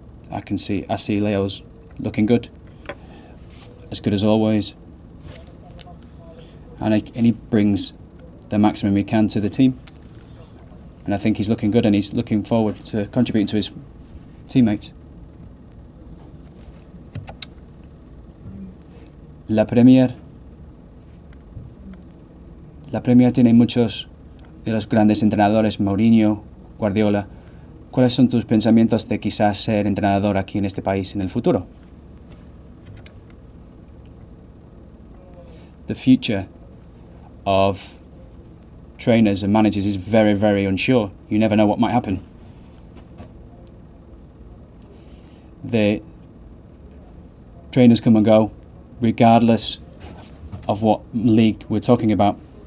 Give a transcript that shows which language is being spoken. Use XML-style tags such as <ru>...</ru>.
<en>I see Leo's looking good as always, and he brings the maximum he can to the team, and I think he's looking good, and he's looking forward to contributing to his teammates.</en> <es>La Premier tiene muchos de los grandes entrenadores, Mourinho, Guardiola. ¿Cuáles son tus pensamientos de quizás ser entrenador aquí en este país en el futuro?</es> <en>The future of trainers and managers is very, very unsure. You never know what might happen. The trainers come and go, regardless of what league we're talking about.</en>